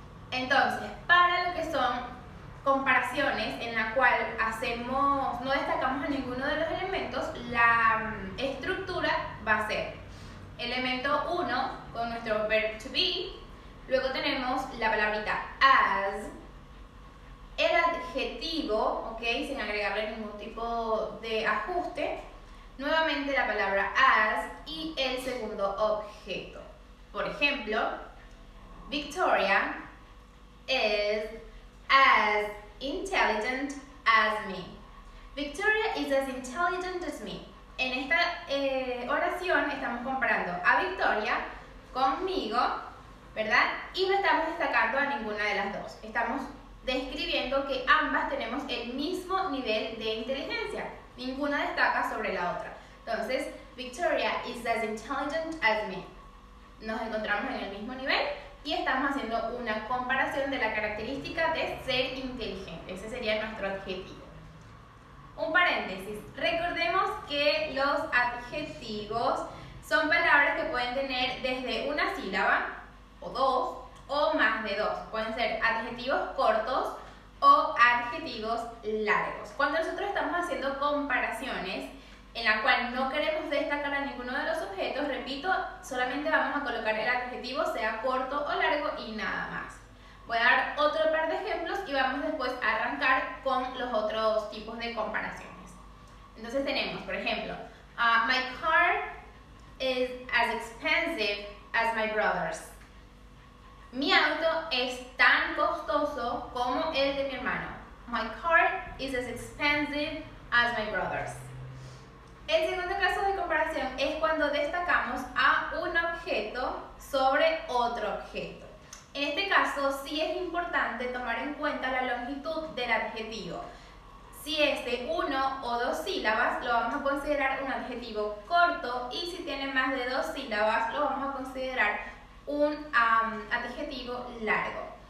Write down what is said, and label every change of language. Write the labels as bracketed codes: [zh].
[es] Entonces, para lo que son comparaciones en la cual no destacamos a ninguno de los elementos, la estructura va a ser elemento 1 con nuestro verb to be, luego tenemos la palabrita as, el adjetivo, ¿ok? Sin agregarle ningún tipo de ajuste, nuevamente la palabra as y el segundo objeto. [en] Por ejemplo, Victoria is as intelligent as me. Victoria is as intelligent as me. [es] En esta oración estamos comparando a Victoria conmigo, ¿verdad? Y no estamos destacando a ninguna de las dos. Estamos describiendo que ambas tenemos el mismo nivel de inteligencia. Ninguna destaca sobre la otra. [en] Entonces, Victoria is as intelligent as me. [es] Nos encontramos en el mismo nivel y estamos haciendo una comparación de la característica de ser inteligente. Ese sería nuestro adjetivo. Un paréntesis. Recordemos que los adjetivos son palabras que pueden tener desde una sílaba o 2 o más de 2. Pueden ser adjetivos cortos o adjetivos largos. Cuando nosotros estamos haciendo comparaciones en la cual no queremos destacar a ninguno de los objetos, repito, solamente vamos a colocar el adjetivo, sea corto o largo, y nada más. Voy a dar otro par de ejemplos y vamos después a arrancar con los otros tipos de comparaciones. Entonces tenemos, por ejemplo, [en] my car is as expensive as my brother's. [es] Mi auto es tan costoso como el de mi hermano. [en] My car is as expensive as my brother's. [es] El segundo caso de comparación es cuando destacamos a un objeto sobre otro objeto. En este caso sí es importante tomar en cuenta la longitud del adjetivo. Si es de 1 o 2 sílabas, lo vamos a considerar un adjetivo corto, y si tiene más de 2 sílabas, lo vamos a considerar un adjetivo largo.